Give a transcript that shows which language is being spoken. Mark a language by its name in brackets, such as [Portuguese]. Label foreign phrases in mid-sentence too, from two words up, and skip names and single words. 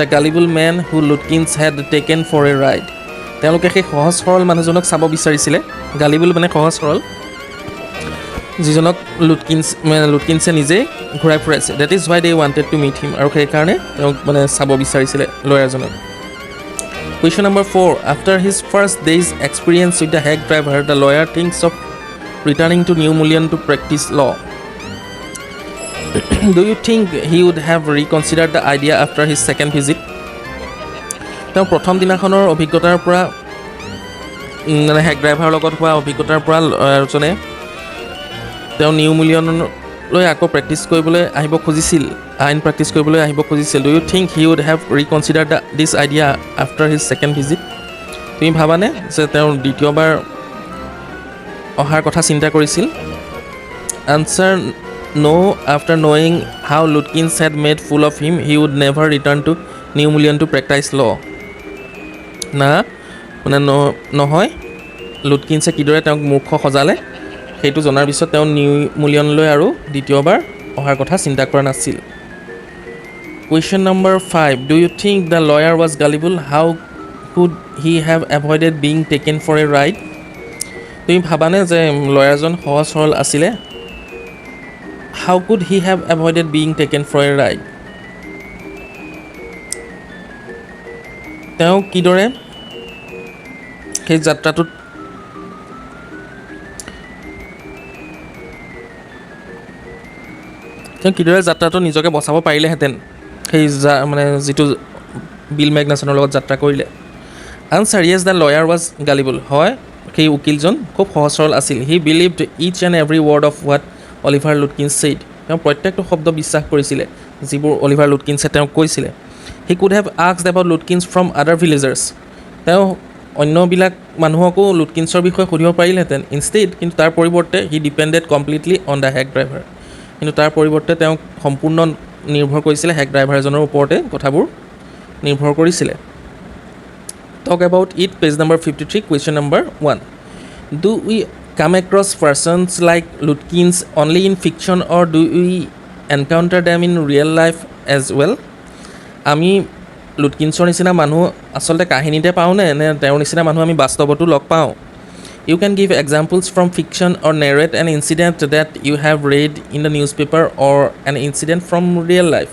[English] gullible man who Lutkins had taken for a ride [Assamese] তেওঁলোকে সেই সহজ সৰল মানুহজনক চাব বিচাৰিছিলে গালিবল মানে সহজ সৰল যিজনক লুটকিন্সে নিজেই ঘূৰাই ফুৰাইছে [English] that is why they wanted to meet him [Assamese] আৰু সেইকাৰণে তেওঁক মানে চাব বিচাৰিছিলে লয়াৰজনক [English] question number 4 after his first day's experience with the hack driver the lawyer thinks of returning to New Mullion to practice law. Do you think he would have reconsidered the idea after his second visit? [Assamese] তেওঁ প্ৰথম দিনাখনৰ অভিজ্ঞতাৰ পৰা মানে হেগ ড্ৰাইভাৰৰ লগত হোৱা অভিজ্ঞতাৰ পৰা লয়াৰজনে তেওঁ নিউ মুলিয়নলৈ আকৌ প্ৰেক্টিছ কৰিবলৈ আহিব খুজিছিল আইন প্ৰেক্টিছ কৰিবলৈ আহিব খুজিছিল [English] do you think he would have reconsider this idea after his second visit [Assamese] তুমি ভাবানে যে তেওঁ দ্বিতীয়বাৰ অহাৰ কথা চিন্তা কৰিছিল [English] answer no after knowing how Lutkins had made fool of him he would never return to New Mullion to practise law [Assamese] না মানে নহয় লুটকিন্সে কিদৰে তেওঁক মূৰ্খ সজালে সেইটো জনাৰ পিছত তেওঁ নিউ মুলিয়নলৈ আৰু দ্বিতীয়বাৰ অহাৰ কথা চিন্তা কৰা নাছিল [English] question number 5 do you think the lawyer was gullible how could he have avoided being taken for a ride [Assamese] তুমি ভাবানে যে লয়াৰজন সহজ সৰল আছিলে [English] how could he have avoided being taken for a ride [Assamese] তেওঁ কিদৰে সেই যাত্ৰাটোত নিজকে বচাব পাৰিলেহেঁতেন সেই মানে যিটো বিল মেগনাছনৰ লগত যাত্ৰা কৰিলে [English] answer yes the lawyer was gullible [Assamese] হয় সেই উকিলজন খুব সহজ সৰল আছিল [English] he believed each and every word of what Oliver Lutkins said [Assamese] তেওঁ প্ৰত্যেকটো শব্দ বিশ্বাস কৰিছিলে যিবোৰ অলিভাৰ লুটকিন্সে তেওঁক কৈছিলে [English] he could have asked about Lutkins from other villagers [Assamese] তেওঁ অন্যবিলাক মানুহকো লুটকিন্সৰ বিষয়ে সুধিব পাৰিলেহেঁতেন ইনষ্টেড কিন্তু তাৰ পৰিৱৰ্তে [English] he depended completely on the hack driver [Assamese] কিন্তু তাৰ পৰিৱৰ্তে তেওঁক সম্পূৰ্ণ নিৰ্ভৰ কৰিছিলে হেগ ড্ৰাইভাৰজনৰ ওপৰতে কথাবোৰ নিৰ্ভৰ কৰিছিলে [English] Talk about it, page number 53, question number 1. Do we come across persons like Lutkins only in fiction or do we encounter them in real life as well? [Assamese] আমি লুটকিন্সৰ নিচিনা মানুহ আচলতে কাহিনীতে পাওঁনে নে তেওঁৰ নিচিনা মানুহ আমি বাস্তৱতো লগ পাওঁ [English] You can give examples from fiction or narrate an incident that you have read in the newspaper or an incident from real life.